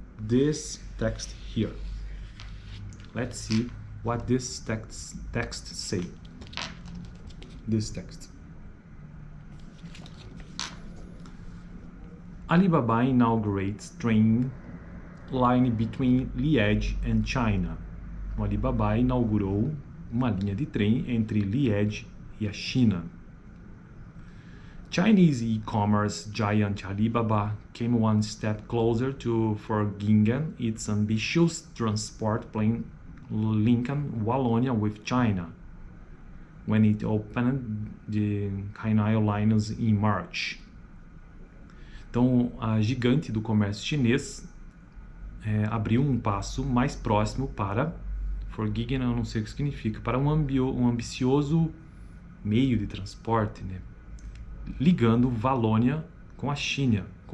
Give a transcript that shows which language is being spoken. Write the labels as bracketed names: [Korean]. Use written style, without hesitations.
[English] This text here. Let's see what this text say. This text. Alibaba inaugurates train line between Liège and China. [Portuguese] O Alibaba inaugurou uma linha de trem entre Liège e a China. [English] Chinese e-commerce giant Alibaba came one step closer to forging its ambitious transport plan linking Wallonia with China when it opened the Canal Lines in March. [Portuguese] Então, a gigante do comércio chinês abriu um passo mais próximo para forging, eu não sei o que significa, para um ambicioso meio de transporte, né? Ligando Valônia com a China.